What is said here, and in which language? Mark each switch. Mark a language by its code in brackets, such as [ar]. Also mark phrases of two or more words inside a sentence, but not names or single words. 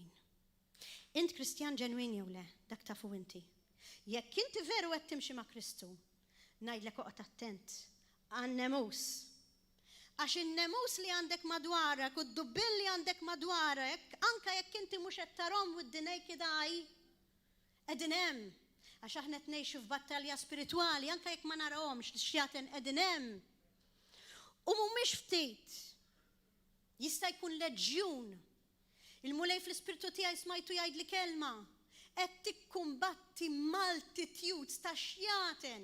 [mt] Int Kristjan ġenwin jew le, dak tafu inti. Jekk inti veru qed timxi ma' Kristu, ngħidlek oqgħod attent għan-nemus. Għax in-nemus li għandek madwarek u d-dubbil li għandek madwarek, anke jekk inti mhux qed tarahom [en] with the naked eye, [mt] qegħdin hemm. Għax aħna qed ngħixu f'battalja spiritwali, anke jekk ma narawhomx x'jaten qegħdin hemm. U mhumiex ftit. Jista' jkun leġjun. Il-mulej fl-ispirtu tiegħi smajtu jgħidli kelma, qed tikkumbatti multitudes ta' xjaten.